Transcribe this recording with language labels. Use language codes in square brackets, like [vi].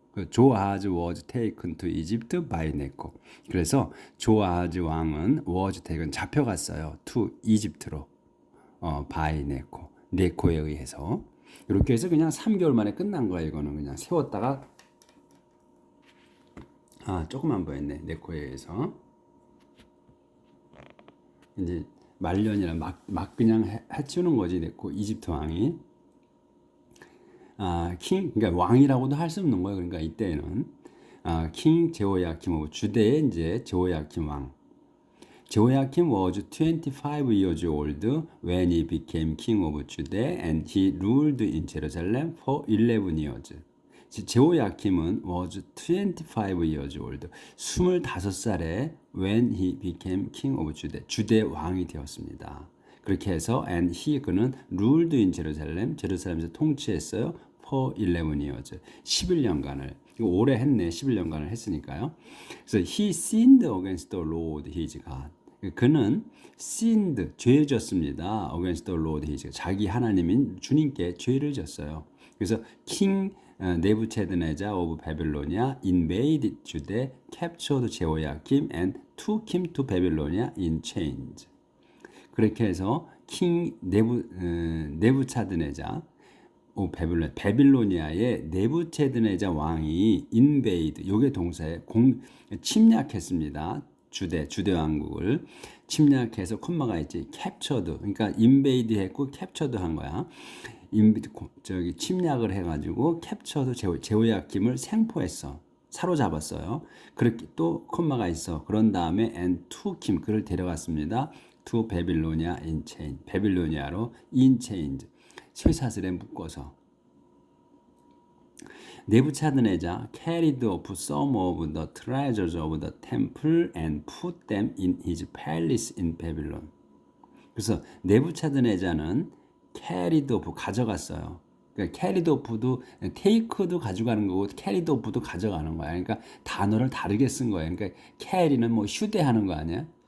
[en] 조아하즈 was taken to Egypt by 네코. [ko] 그래서 조아하즈 왕은 [en] was taken [ko] 잡혀갔어요. to 이집트로. by 네코에 의해서. 이렇게 해서 그냥 3개월 만에 끝난 거야. 이거는 그냥 세웠다가 조금만 보였네. 네코에 의해서. 이제 말년이라 막 그냥 해치우는 거지. 네코 이집트 왕이. 그러니까 왕이라고도 할 수 없는 거예요. 그러니까 이때는 킹 제호야킴 오브 주대의 이제 제호야킴 왕. [en] 제호야킴 was 25 years old when he became king of Judah and he ruled in Jerusalem for 11 years. 제호야킴은 was 25 years old. [ko] 25살에 [en] when he became king of Judah. [ko] 주대 왕이 되었습니다. 그렇게 해서 [en] and [ko] 그는 [en] ruled in Jerusalem. [ko] 제루살렘에서 통치했어요. [en] for 11 years. [ko] 11년간을. 이거 오래 했네. 11년간을 했으니까요. 그래서 [en] he sinned against the Lord his God. [ko] 그는 sinned, 죄를 졌습니다. [en] against the Lord his God. [ko] 자기 하나님인 주님께 죄를 졌어요. [en] 그래서 king 네부체드네자 of Babylonia invaded Judah, captured Jehoiakim and took him to Babylonia in chains. [ko] 그렇게 해서 킹 네부차드네자 베빌로니아의 네부체드네자 왕이 invade 요게 동사에 침략했습니다. 주대 왕국을 침략해서 콤마가 있지. captured 그러니까 invade 했고 captured 한 거야. 침략을 해가지고 captured 제호야킴을 생포했어. 사로잡았어요. 그렇게 또 콤마가 있어. 그런 다음에 [en] and took him [ko] 그를 데려갔습니다. [en] to 베빌로니아 in chain. 베빌로니아로 in chains. [ko] 쇠사슬에 묶어서. [en] 네부차드네자 carried off some of the treasures of the temple and put them in his palace in Babylon. [ko] 그래서 네부차드네자는 [en] carried off [ko] 가져갔어요. 그러니까 carried off도 take도 가져가는 거고 carried off도 가져가는 거야. 그러니까 단어를 다르게 쓴 거예요. 그러니까 carry는 뭐 휴대하는 거 아니야?